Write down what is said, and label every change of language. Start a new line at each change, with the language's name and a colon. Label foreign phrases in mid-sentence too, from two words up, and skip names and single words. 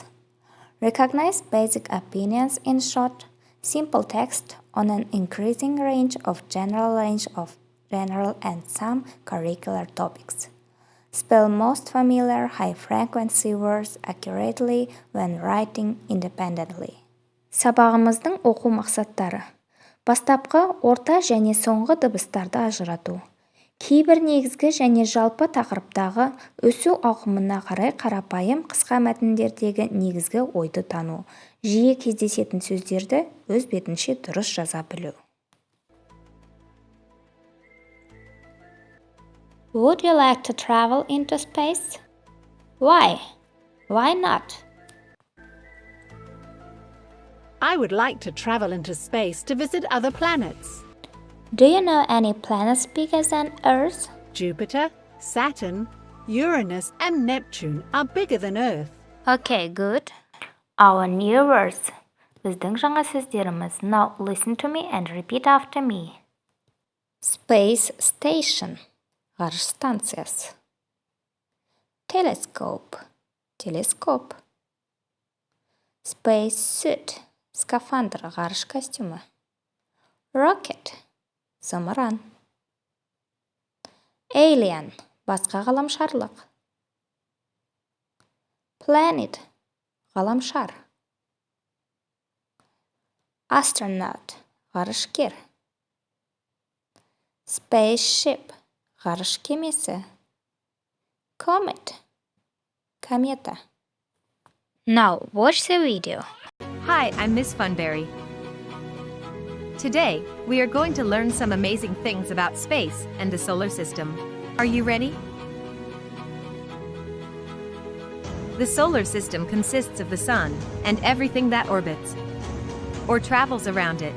English: Recognize basic opinions in short, simple text on an increasing range of general and some curricular topics. Spell most familiar high-frequency words accurately when writing independently.
Kazakh: Сабағымыздың оқу мақсаттары. Бастапқы, орта және соңғы дыбыстарды ажырату. Кейбір негізгі және жалпы тақырыптағы өсу ауқымына қарай қарапайым қысқа мәтіндердегі негізгі ойды тану. Жиі кездесетін сөздерді өз бетінше дұрыс жаза білу.
English: Would you like to travel into space? Why? Why not? I would like to travel into space to visit other planets. Do you know any planets bigger than Earth? Jupiter, Saturn, Uranus, and Neptune are bigger than Earth. Okay, good. Our new words.
Kazakh: Біздің жаңа сөздеріміз.
English: Now listen to me and repeat after me. Space station.
Kazakh: Ғарыш станциясы.
English: Telescope. Телескоп. Space suit. Скафандр.
Kazakh: Ғарыш костюмы. Rocket. Зымыран. Alien. Басқа ғаламшарлық.
English: Planet. Ғаламшар. Astronaut.
Kazakh: Ғарышкер. Spaceship. Ғарыш кемесі. Comet. Комета.
English: Now watch the video. Hi, I'm Miss Funberry. Today, we are going to learn some amazing things about space and the solar system. Are you ready? The solar system consists of the sun and everything that orbits or travels around it.